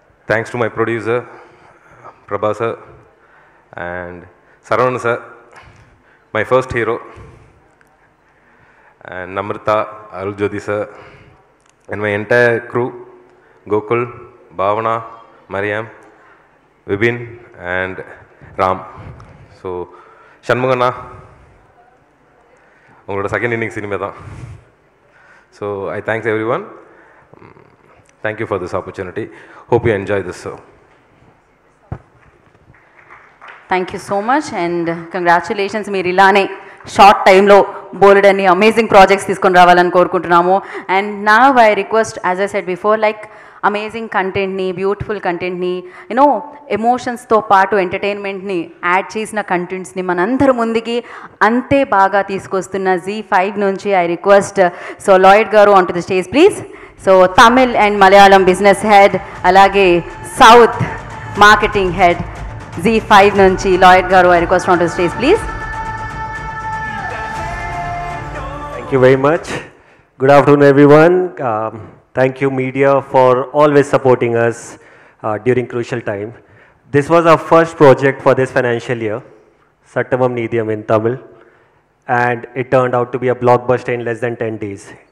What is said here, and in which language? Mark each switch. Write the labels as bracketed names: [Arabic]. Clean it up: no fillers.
[English] Thanks to my producer, Prabha sir, and Saravanan sir, my first hero, and Namrata, Arul Jyoti sir, and my entire crew, Gokul, Bhavana, Mariam, Vibin, and Ram. [Tamil] So, Shanmugana, உங்களோட second inning cinema தான். [English] So, I thanks everyone. Thank you for this opportunity. Hope you enjoy this show. Thank you so much and congratulations. [Telugu] మీరు ఇలానే short టైంలో బోలెడన్ని amazing projects తీసుకొని రావాలని కోరుకుంటున్నాము. And నా I request, as I said before, like amazing కంటెంట్ని, beautiful కంటెంట్ని, యూనో ఎమోషన్స్తో పాటు ఎంటర్టైన్మెంట్ని యాడ్ చేసిన కంటెంట్స్ని మనందరి ముందుకి అంతే బాగా తీసుకొస్తున్న Z5 నుంచి ఐ రిక్వెస్ట్ సో లాయిడ్ గారు on to the stage please. So Tamil and Malayalam business head, అలాగే సౌత్ మార్కెటింగ్ హెడ్ Z5 నుంచి లాయిడ్ గారు, I request on to the stage please. [English] Thank you very much. Good afternoon everyone. Thank you media for always supporting us during crucial time. This was our first project for this financial year, Sattamam Nidiyam in Tamil, and it turned out to be a blockbuster in less than 10 days.